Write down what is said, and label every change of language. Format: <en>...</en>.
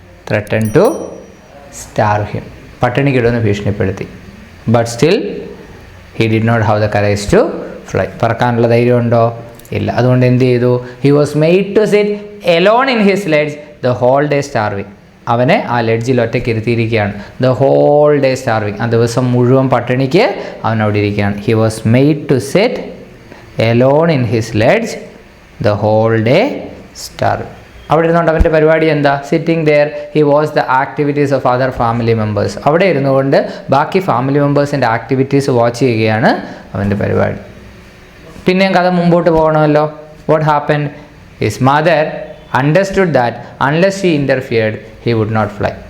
<en>Threatened to starve him.</en> <ml>പട്ടിണിക്കിടുമെന്ന് ഭീഷണിപ്പെടുത്തി.</ml> <en>But still he did not have the courage to fly.</en> <ml>പറക്കാനുള്ള ധൈര്യം ഉണ്ടോ? ഇല്ല. അതുകൊണ്ട് എന്ത് ചെയ്തു?</ml> <en>He was made to sit alone in his ledge the whole day starving.</en> <ml>അവനെ ആ ലെഡ്ജിൽ ഒറ്റയ്ക്ക് ഇരുത്തിയിരിക്കുകയാണ്.</ml> <en>The whole day starving.</en> <ml>ആ ദിവസം മുഴുവൻ പട്ടിണിക്ക് അവൻ അവിടെ ഇരിക്കുകയാണ്.</ml> <en>He was made to sit alone in his ledge the whole day starving.</en> <ml>അവിടെ ഇരുന്നുകൊണ്ട് അവൻ്റെ പരിപാടി എന്താ?</ml> <en>Sitting there he watch the activities of other family members.</en> <ml>അവിടെ ഇരുന്നുകൊണ്ട് ബാക്കി ഫാമിലി മെമ്പേഴ്സിൻ്റെ ആക്ടിവിറ്റീസ് വാച്ച് ചെയ്യുകയാണ് അവൻ്റെ പരിപാടി. പിന്നെയും കഥ മുമ്പോട്ട് പോകണമല്ലോ.</ml> <en>What happen? His mother understood that unless she interfered he would not fly.</en>